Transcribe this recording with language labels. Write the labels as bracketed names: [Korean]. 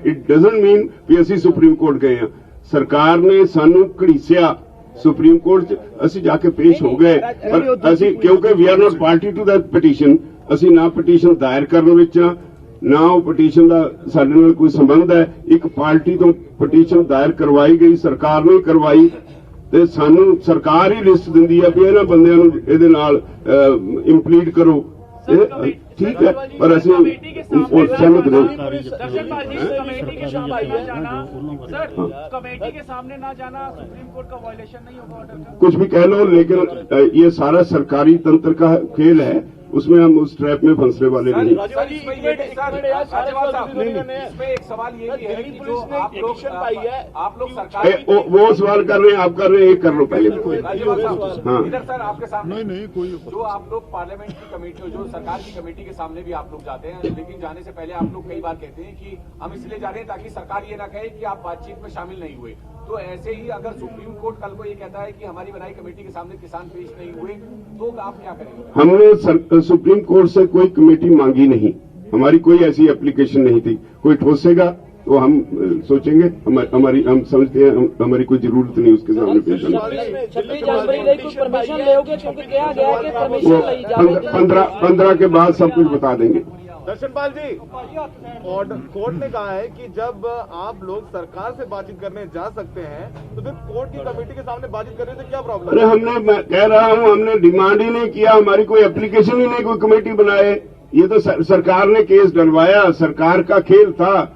[English] it doesn't mean we [Punjabi] ਅਸੀਂ supreme court ਗਏ ਹਾਂ। ਸਰਕਾਰ ਨੇ ਸਾਨੂੰ ਘੜੀਸਿਆ सुप्रीम कोर्ट च, ਅਸੀਂ ਜਾ ਕੇ ਪੇਸ਼ ਹੋ ਗਏ, ਪਰ ਅਸੀਂ ਕਿਉਂਕਿ [English] we are not party to that petition, [Punjabi] ਅਸੀਂ ਨਾ ਪਟੀਸ਼ਨ ਦਾਇਰ ਕਰਨ ਵਿੱਚ ਨਾ ਉਹ ਪਟੀਸ਼ਨ ਦਾ ਸਾਡੇ ਨਾਲ ਕੋਈ ਸੰਬੰਧ ਹੈ। ਇੱਕ ਪਾਰਟੀ ਤੋਂ ਪਟੀਸ਼ਨ ਦਾਇਰ ਕਰਵਾਈ ਗਈ, ਸਰਕਾਰ ਨੇ ਕਰਵਾਈ, ਤੇ ਸਾਨੂੰ ਸਰਕਾਰ ਹੀ ਲਿਸਟ ਦਿੰਦੀ ਹੈ ਵੀ ਇਹਨਾਂ ਬੰਦਿਆਂ ਨੂੰ ਇਹਦੇ ਨਾਲ ਇੰਪਲੀਡ ਕਰੋ। [Hindi] ठीक है, पर ऐसे सहमत नहीं। कमेटी के सामने ना जाना सुप्रीम कोर्ट का वायलेशन नहीं होगा ऑर्डर का? कुछ भी कह लो, लेकिन ये सारा सरकारी तंत्र का खेल है। उसमें हम उस ट्रैप में फंसने वाले नहीं। सर, इसमें ये भी सर, राज्यपाल साहब, इसमें एक सवाल ये भी है कि जो आप लोग सरकार वो सवाल कर रहे हैं, आप कर रहे हैं, एक कर लो पहले। राज्यपाल साहब, हाँ। इधर सर आपके सामने नहीं कोई जो आप लोग पार्लियामेंट की कमेटी, जो सरकार की कमेटी के सामने भी आप लोग जाते हैं, लेकिन जाने से पहले आप लोग कई बार कहते हैं कि हम इसलिए जा रहे हैं ताकि सरकार ये ना कहे कि आप बातचीत में शामिल नहीं हुए। तो ऐसे ही अगर सुप्रीम कोर्ट कल को ये कहता है कि हमारी बनाई कमेटी के सामने किसान पेश नहीं हुए, तो आप क्या करेंगे? हमने सुप्रीम कोर्ट से कोई कमेटी मांगी नहीं, हमारी कोई ऐसी एप्लीकेशन नहीं थी। कोई ठोसेगा तो हम सोचेंगे, हम समझते हैं हमारी कोई जरूरत नहीं उसके सामने पेश होने। [Punjabi] 26 जनवरी ਲਈ ਕੋਈ ਪਰਮਿਸ਼ਨ ਲਿਓਗੇ ਕਿਉਂਕਿ ਕਿਹਾ ਗਿਆ ਹੈ ਕਿ ਪਰਮਿਸ਼ਨ ਲਈ ਜਾਵੇਗੀ। [Hindi] 15 के बाद सब कुछ बता देंगे। दर्शनपाल जी, कोर्ट ने कहा है कि जब आप लोग सरकार से बातचीत करने जा सकते हैं तो फिर कोर्ट की कमेटी के सामने बातचीत करने से क्या प्रॉब्लम अरे मैं कह रहा हूँ, हमने डिमांड ही नहीं किया, हमारी कोई एप्लीकेशन ही नहीं, कोई कमेटी बनाए। ये तो सरकार ने केस डलवाया, सरकार का खेल था।